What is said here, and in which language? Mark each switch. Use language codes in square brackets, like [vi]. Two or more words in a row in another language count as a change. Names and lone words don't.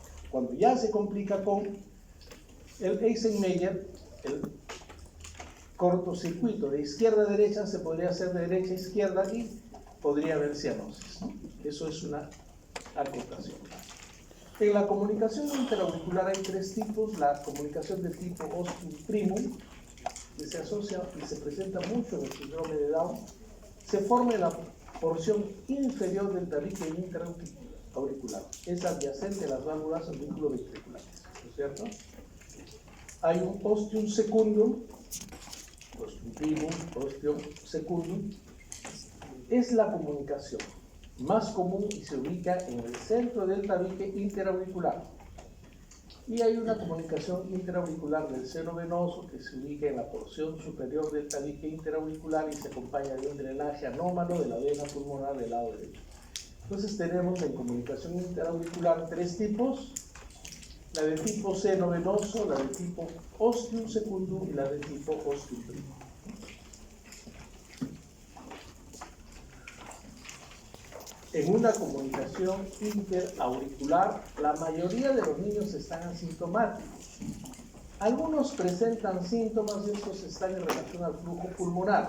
[es] Cuando ya se complica con el Eisenmenger, el cortocircuito de izquierda a derecha se podría hacer de derecha a izquierda y podría haber cianosis, ¿no? Eso es una acotación. En la comunicación interauricular hay tres tipos. [la] La comunicación de tipo ostium primum, [es] que se asocia y se presenta mucho en el síndrome de Down, se forma en la porción inferior del tabique interauricular. Es adyacente a las válvulas auriculoventriculares, ¿no es cierto? Hay un [la] ostium secundum, ostium primum, ostium secundum. [es] Es la comunicación más común y se ubica en el centro del tabique interauricular. Y hay una comunicación interauricular del seno venoso que se ubica en la porción superior del tabique interauricular y se acompaña de un drenaje anómalo de la vena pulmonar del lado derecho. Entonces tenemos en comunicación interauricular tres tipos: la de tipo seno venoso, la de tipo [la] ostium secundum [es] y la de tipo [la] ostium primum. [es] En una comunicación interauricular, la mayoría de los niños están asintomáticos. Algunos presentan síntomas y estos están en relación al flujo pulmonar.